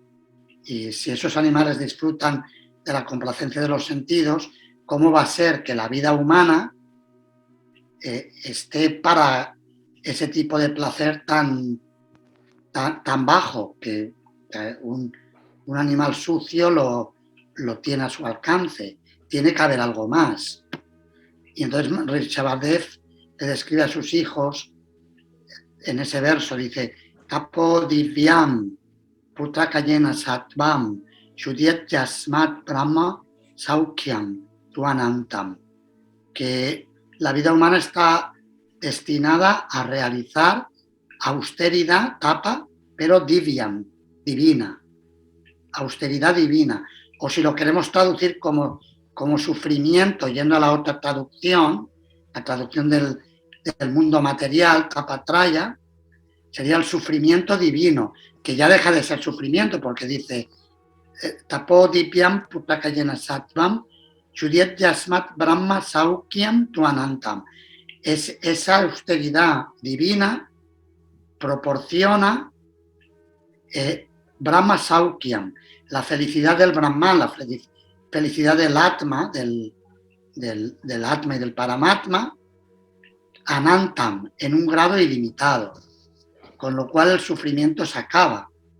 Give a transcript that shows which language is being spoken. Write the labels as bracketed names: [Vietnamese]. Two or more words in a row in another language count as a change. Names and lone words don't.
[Spanish] Y si esos animales disfrutan de la complacencia de los sentidos, ¿cómo va a ser que la vida humana esté para ese tipo de placer tan bajo, que un animal sucio lo tiene a su alcance? Tiene que haber algo más. Y entonces Rishabhadev le describe a sus hijos en ese verso, dice: [Sanskrit] Tapo divyam putra kayena satvam shudyat yasmat brahma saukyam tuanantam, [Spanish] que la vida humana está destinada a realizar austeridad, tapa, pero divyam, divina, austeridad divina. O si lo queremos traducir como sufrimiento, yendo a la otra traducción, la traducción del mundo material, tapatraya, sería el sufrimiento divino, que ya deja de ser sufrimiento, porque dice [Sanskrit] tapo divyam putakayena sattvam shudyat yasmat brahma saukyam tuanantam. [Spanish] Esa austeridad divina proporciona [Sanskrit] Brahma Saukyam, [Spanish] la felicidad del Brahman, la felicidad del Atma, del Atma y del Paramatma, Anantam, en un grado ilimitado, con lo cual el sufrimiento se acaba.